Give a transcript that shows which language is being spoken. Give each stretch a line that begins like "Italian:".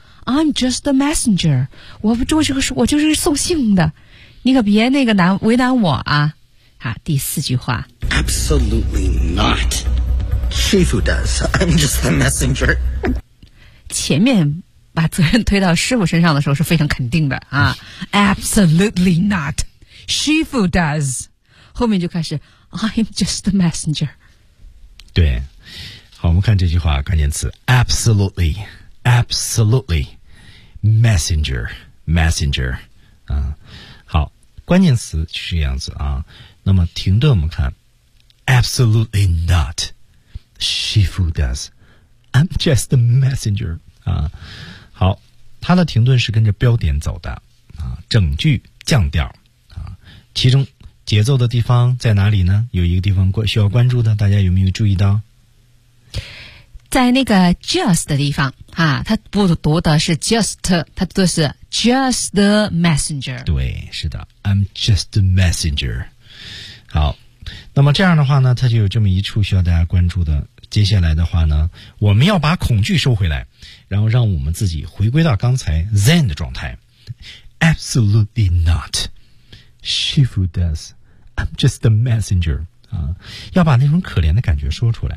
English: I'm just the messenger，
Chinese: 我就是送信的，你可别那个为难我啊！啊，第四句话
English: ，absolutely not， shifu does， I'm just the messenger。
Chinese: 前面。把责任推到师傅身上的时候是非常肯定的啊 ，
English: Absolutely not， Shifu does。后面就开始 ，I'm just the messenger。
Chinese: 对，好，我们看这句话关键词 ，absolutely， absolutely， messenger， messenger。啊，好，关键词就是这样子啊。那么停顿，我们看
English: ，absolutely not， Shifu does， I'm just the messenger。
Chinese: 啊。好，它的停顿是跟着标点走的啊，整句降调啊，其中节奏的地方在哪里呢？有一个地方需要关注的，大家有没有注意到？在那个 just 的地方啊，它不读的是 just， 它读的是
English: just the messenger。对，是的 ，I'm just the messenger。
Chinese: 好，那么这样的话呢，它就有这么一处需要大家关注的。接下来的话呢，我们要把恐惧收回来，然后让我们自己回归到刚才 Zen 的状态。
English: Absolutely not. Shifu does. I'm just the messenger.
Chinese: 啊，要把那种可怜的感觉说出来